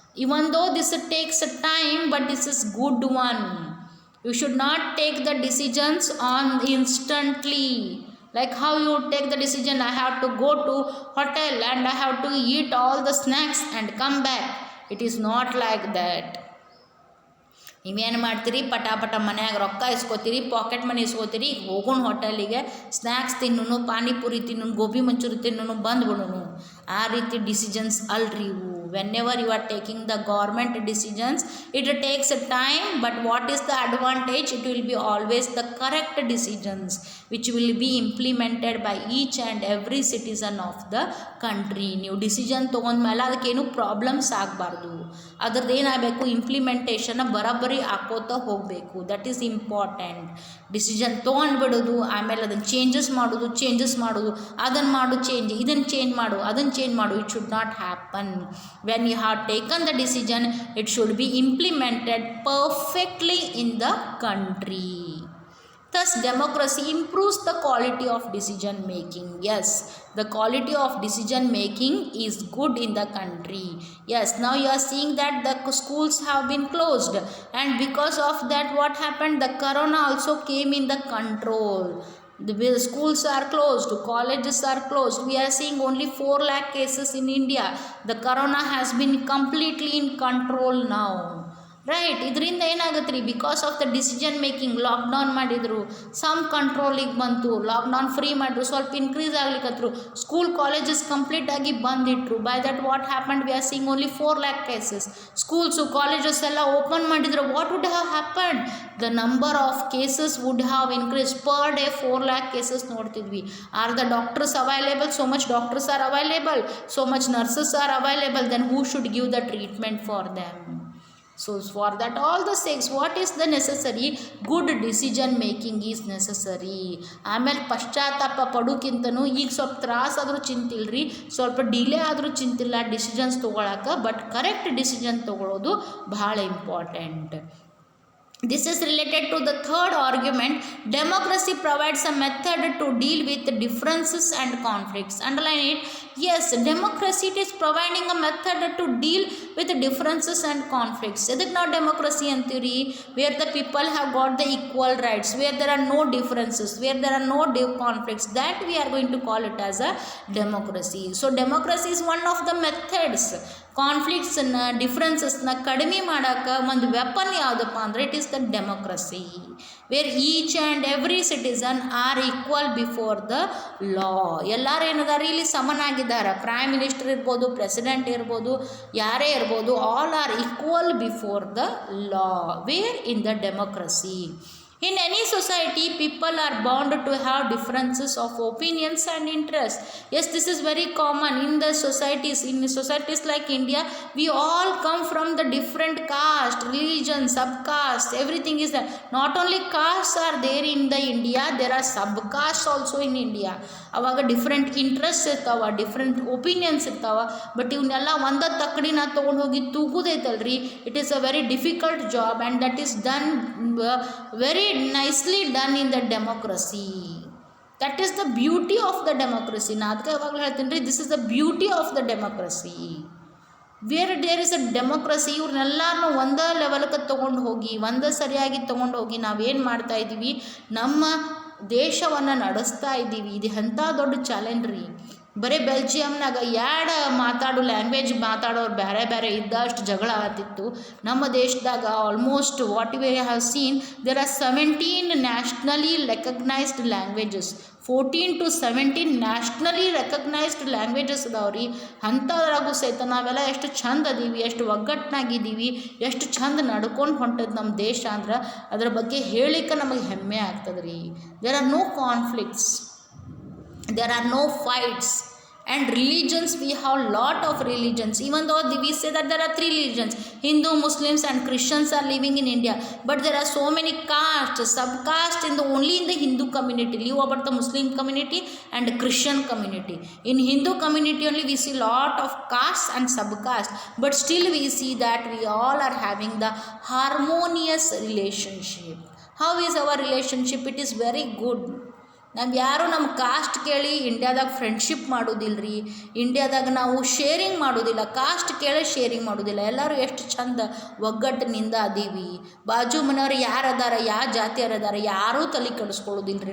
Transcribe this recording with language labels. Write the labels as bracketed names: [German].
[English] Even though this takes time, but this is good one. You should not take the decisions on instantly. Like how you take the decision, I have to go to hotel and I have to eat all the snacks and come back. It is not like that. [Kannada] ನೀವೇನು ಮಾಡ್ತೀರಿ, ಪಟಾಪಟ ಮನ್ಯಾಗ ರೊಕ್ಕ ಇಸ್ಕೋತೀರಿ, pocket money ಇಸ್ಕೋತೀರಿ, ಹೋಗೋಣ ಹೋಟೆಲಿಗೆ, snacks ತಿನ್ನೋನು, panipuri ತಿನ್ನೋನು, gobi manchurian ತಿನ್ನೋನು, ಬಂದ್ಬಿಡೋನು. ಆ ರೀತಿ decisions ಅಲ್ರಿ ಇವು. [English] Whenever you are taking the government decisions, it takes a time, but what is the advantage? It will be always the correct decisions which will be implemented by each and every citizen of the country. [Kannada] ನೀವು decision ತೊಗೊಂಡ್ಮೇಲೆ ಅದಕ್ಕೇನು problems ಆಗಬಾರ್ದು. ಅದ್ರದ್ದು ಏನಾಗಬೇಕು, implementation ಬರೋಬ್ಬರಿ ಹಾಕೋತಾ ಹೋಗಬೇಕು. [English] That is important. [Kannada] Decision ತೊಗೊಂಡ್ಬಿಡೋದು, ಆಮೇಲೆ ಅದನ್ನು ಚೇಂಜಸ್ ಮಾಡೋದು, ಅದನ್ನು ಮಾಡು ಚೇಂಜ್, ಇದನ್ನು ಚೇಂಜ್ ಮಾಡು, ಅದನ್ನು ಚೇಂಜ್ ಮಾಡು. [English] It should not happen. When you have taken the decision, it should be implemented perfectly in the country. Thus, democracy improves the quality of decision making. Yes, the quality of decision making is good in the country. Yes, now you are seeing that the schools have been closed, and because of that, what happened? The corona also came in the control. The schools are closed, colleges are closed. We are seeing only 4 lakh cases in India. The corona has been completely in control now. Right. [Kannada] ಇದರಿಂದ ಏನಾಗುತ್ತೆ ರೀ, [English] because of the decision making [Kannada] lockdown ಮಾಡಿದರು, some ಕಂಟ್ರೋಲಿಗೆ ಬಂತು, lockdown free ಮಾಡಿದ್ರು, ಸ್ವಲ್ಪ increase ಆಗ್ಲಿಕ್ಕತ್ರು, school colleges ಕಂಪ್ಲೀಟಾಗಿ ಬಂದಿಟ್ರು. [English] By that what happened, we are seeing only 4 lakh cases. Schools colleges [Kannada] ಎಲ್ಲ open ಮಾಡಿದ್ರು, [English] What would have happened? The number of cases would have increase. Per day 4 lakh cases [Kannada] ನೋಡ್ತಿದ್ವಿ. [English] Are the doctors available? So much doctors are available, so much nurses are available. Then who should give the treatment for them? So for that all the sakes, what is the necessary? Good decision making is necessary. [Kannada] ಆಮೇಲೆ ಪಶ್ಚಾತ್ತಾಪ ಪಡೋಕ್ಕಿಂತನೂ ಈಗ ಸ್ವಲ್ಪ ತ್ರಾಸ ಆದರೂ ಚಿಂತಿಲ್ರಿ, ಸ್ವಲ್ಪ delay ಆದರೂ ಚಿಂತಿಲ್ಲ decisions ತೊಗೊಳಕ್ಕೆ, but correct decision ತೊಗೊಳೋದು ಭಾಳ important. [English] This is related to the third argument. Democracy provides a method to deal with differences and conflicts. Underline it. Yes, democracy it is providing a method to deal with differences and conflicts. Is it not democracy in theory? Where the people have got the equal rights, where there are no differences, where there are no conflicts, that we are going to call it as a democracy. So democracy is one of the methods. [Kannada] ಕಾನ್ಫ್ಲಿಕ್ಟ್ಸನ್ನು, ಡಿಫ್ರೆನ್ಸಸ್ನ ಕಡಿಮೆ ಮಾಡೋಕ್ಕೆ ಒಂದು weapon ಯಾವುದಪ್ಪ ಅಂದರೆ [English] It is the democracy, where each and every citizen are equal before the law. [Kannada] ಎಲ್ಲರೂ ಏನದಾರ ಇಲ್ಲಿ ಸಮನಾಗಿದ್ದಾರೆ. Prime minister ಇರ್ಬೋದು, president ಇರ್ಬೋದು, ಯಾರೇ ಇರ್ಬೋದು, [English] All are equal before the law, where in the democracy. In any society, people are bound to have differences of opinions and interests. Yes, this is very common in the societies. In societies like India, we all come from the different caste, religion, subcaste. Everything is there. Not only castes are there in the India, there are subcastes also in India. [Kannada] ಅವಾಗ different interest ಇರ್ತಾವೆ, different opinions ಇರ್ತಾವೆ. [English] but [Kannada] ಇವನ್ನೆಲ್ಲ ಒಂದ ತಕ್ಕಡಿನ ತೊಗೊಂಡು ಹೋಗಿ ತೂಗುದೈತಲ್ರಿ, [English] It is a very difficult job and that is done very nicely done in the democracy. That is the beauty of the democracy. [Kannada] ನಾ ಅದಕ್ಕೆ ಯಾವಾಗಲೂ ಹೇಳ್ತೀನಿ ರೀ, [English] This is the beauty of the democracy. Where there is a democracy, [Kannada] ಇವ್ರನ್ನೆಲ್ಲರನ್ನೂ ಒಂದೇ ಲೆವೆಲ್ಗೆ ತೊಗೊಂಡು ಹೋಗಿ, ಒಂದೇ ಸರಿಯಾಗಿ ತೊಗೊಂಡು ಹೋಗಿ ನಾವೇನು ಮಾಡ್ತಾ ಇದ್ದೀವಿ, ನಮ್ಮ ದೇಶವನ್ನು ನಡೆಸ್ತಾ ಇದ್ದೀವಿ. ಇದು ಎಂಥ ದೊಡ್ಡ ಚಾಲೆಂಜ್ ರೀ. ಬರೀ ಬೆಲ್ಜಿಯಮ್ನಾಗ ಮಾತಾಡೋ ಲ್ಯಾಂಗ್ವೇಜ್ ಮಾತಾಡೋರು ಬೇರೆ ಬೇರೆ ಇದ್ದಷ್ಟು ಜಗಳ ಆತಿತ್ತು. ನಮ್ಮ ದೇಶದಾಗ [English] Almost what we have seen, there are 17 nationally recognised languages. 14 to 17 nationally recognised languages [Kannada] ಅದಾವ್ರಿ. ಅಂಥದ್ರಾಗೂ ಸಹಿತ ನಾವೆಲ್ಲ ಎಷ್ಟು ಚಂದ ಅದೀವಿ, ಎಷ್ಟು ಒಗ್ಗಟ್ನಾಗಿದ್ದೀವಿ, ಎಷ್ಟು ಚಂದ ನಡ್ಕೊಂಡು ಹೊಂಟದ್ದು ನಮ್ಮ ದೇಶ ಅಂದ್ರೆ ಅದ್ರ ಬಗ್ಗೆ ಹೇಳಿಕ್ಕೆ ನಮಗೆ ಹೆಮ್ಮೆ ಆಗ್ತದೆ ರೀ. [English] There are no conflicts, there are no fights. And religions, we have lot of religions, even though we say that there are 3 religions, Hindu, Muslims and Christians are living in India, but there are so many castes, subcastes only in the Hindu community. Leave about the Muslim community and Christian community. In Hindu community only we see lot of castes and subcastes, but still we see that we all are having the harmonious relationship. How is our relationship? It is very good. [Kannada] ನಾವು ಯಾರೂ ನಮ್ಮ cost ಕೇಳಿ ಇಂಡಿಯಾದಾಗ friendship ಮಾಡೋದಿಲ್ಲ ರೀ. ಇಂಡಿಯಾದಾಗ ನಾವು sharing ಮಾಡೋದಿಲ್ಲ, ಕಾಸ್ಟ್ ಕೇಳಿ ಶೇರಿಂಗ್ ಮಾಡೋದಿಲ್ಲ. ಎಲ್ಲರೂ ಎಷ್ಟು ಚಂದ ಒಗ್ಗಟ್ಟಿನಿಂದ ಅದೀವಿ. ಬಾಜು ಮನೆಯವ್ರು ಯಾರು ಅದಾರ, ಯಾವ ಜಾತಿಯವ್ರು ಅದಾರ, ಯಾರೂ ತಲೆ ಕೆಡಿಸ್ಕೊಳ್ಳೋದಿಲ್ಲ ರೀ.